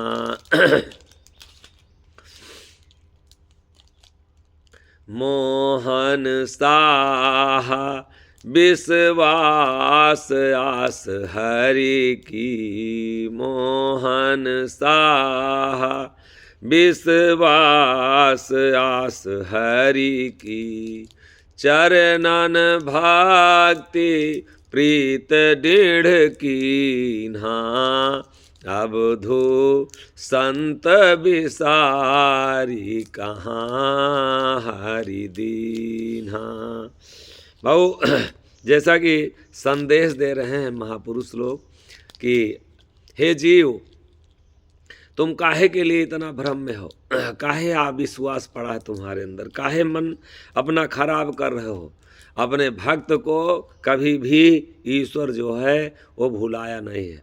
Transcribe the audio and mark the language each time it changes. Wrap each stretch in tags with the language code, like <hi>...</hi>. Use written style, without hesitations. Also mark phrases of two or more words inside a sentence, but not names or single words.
<hi>मोहन साहा विश्वास आस हरि की, मोहन साहा विश्वास आस हरि की, चरणन भक्ति प्रीत दृढ़ कीन्हा, अब धू संत बिसारी कहाँ हरि दीन्हा। बहु जैसा कि संदेश दे रहे हैं महापुरुष लोग कि हे जीव, तुम काहे के लिए इतना भ्रम में हो, काहे अविश्वास पड़ा है तुम्हारे अंदर, काहे मन अपना खराब कर रहे हो। अपने भक्त को कभी भी ईश्वर जो है वो भुलाया नहीं है।</hi>